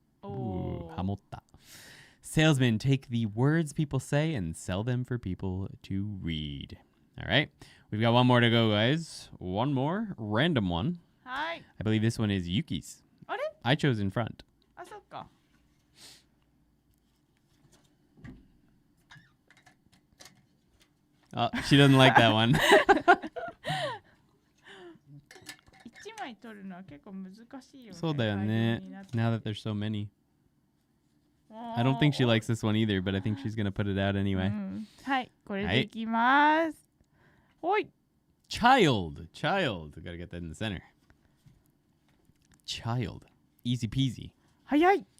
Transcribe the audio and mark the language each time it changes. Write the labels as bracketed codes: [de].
[en] Ooh, hamotta. Salesmen take the words people say and sell them for people to read. All right. We've got one more to go, guys. One more. Random one. [ja] はい。 [en] I believe this one is Yuki's. [ja] あれ？ [en] I chose in front. [ja] あ、そっか。 [en] Oh, she doesn't like that one. [ja] 1枚取るのは結構難しいよね。そうだよね。大変になって [en] Now that there's so many. I don't think she likes this one either, but I think she's going to put it out う anyway. [ja] ん。はい、これでいきます。ほい。 [en] Child. Gotta get that in the center. Child. Easy peasy. [ja] 早い。